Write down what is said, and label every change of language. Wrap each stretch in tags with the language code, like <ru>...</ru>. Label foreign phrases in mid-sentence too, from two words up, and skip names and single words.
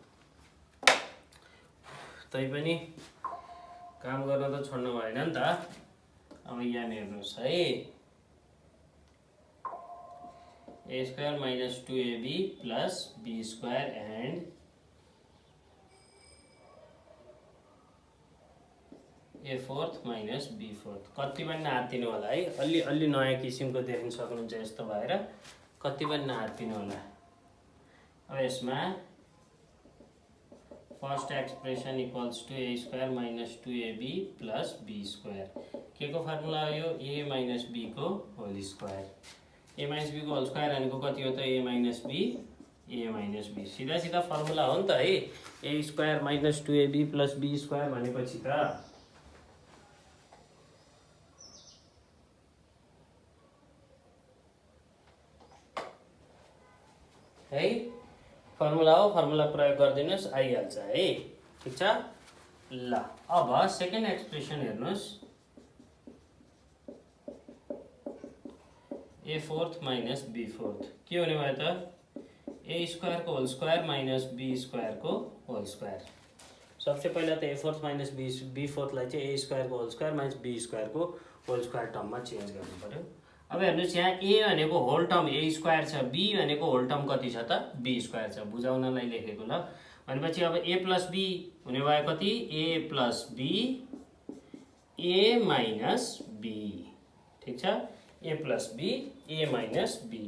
<ne>तैपनि काम गर्न त छोड्नु भएन नि त अब यहाँ हेर्नुहोस् है</ne> <en>a square minus 2ab plus b square and a fourth minus b fourth</en> <ne>कति पनि नहात्तिनु होला है अलि नयाँ किसिमको देख्न सक्नुहुन्छ यस्तो भएर कति पनि नहात्तिनु होला अब यसमा</ne> <en>first expression equals to a square minus 2ab plus b square</en> <ne>के को फर्मुला हो यो</ne> <en>a minus b</en> <ne>को</ne> <en>whole square a minus b</en> <ne>को</ne> <en>whole square</en> <ne>भनेको कति हो त</ne> <en>a minus b</en> <ne>सीधा सीधा फर्मुला हो नि त है</ne> <en>a square minus 2ab plus b square</en> <ne>भनेपछि त है फर्मुला हो फर्मुला प्रयोग गरिदिनुहोस् आइहाल्छ है ठीक छ ल अब</ne> <en>second expression</en> <ne>हेर्नुहोस्</ne> <en>a fourth minus b fourth</en> <ne>के हुने भयो त</ne> <en>a square</en> <ne>को</ne> <en>whole square minus b square</en> <ne>को</ne> <en>whole square</en> <hi>सबसे पहिला</hi> <ne>त</ne> <en>a fourth minus b</en> <ne>फोर्थलाई चाहिँ</ne> <en>a square</en> <ne>को</ne> <en>whole square minus b square</en> <ne>को</ne> <en>whole square</en> <ne>टर्ममा चेन्ज गर्नु पर्यो अब हेर्नुहोस् यहाँ a भनेको</ne> <en>whole term a square</en> <ne>छ b भनेको</ne> <en>whole term</en> <ne>कति छ त</ne> <en>b square</en> <ne>छ बुझाउनलाई लेखेको ल भनेपछि अब</ne> <en>a plus b</en> <ne>हुने भयो कति</ne> <en>a plus b a minus b,</en> <ne>ठिक छ,</ne> <en>a plus b, a minus b.</en>